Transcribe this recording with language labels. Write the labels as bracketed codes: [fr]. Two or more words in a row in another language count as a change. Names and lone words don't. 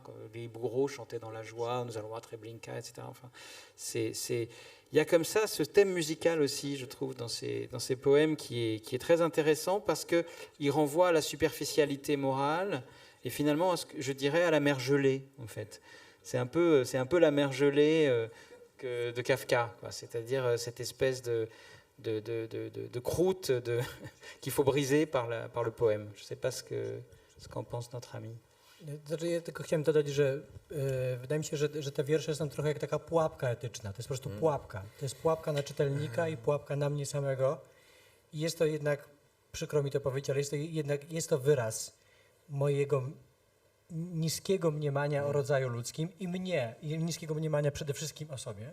[fr] Les bourreaux chantaient dans la joie, nous allons voir Treblinka, etc. Enfin, il y a comme ça ce thème musical aussi, je trouve, dans ces poèmes qui est très intéressant parce qu'il renvoie à la superficialité morale et finalement, je dirais, à la mer gelée, en fait. C'est un peu la mer gelée de Kafka, c'est-à-dire cette espèce de croûte qu'il faut briser par le poème. Je ne sais pas ce qu'en pense notre ami. [pl] Znaczy, ja tylko chciałem dodać, że wydaje mi się, że te wiersze są trochę jak taka pułapka etyczna. To jest po prostu pułapka. To jest pułapka na czytelnika i pułapka na mnie samego. I jest to jednak, przykro mi to powiedzieć, ale jest to wyraz mojego niskiego mniemania o rodzaju ludzkim i niskiego mniemania przede wszystkim o sobie.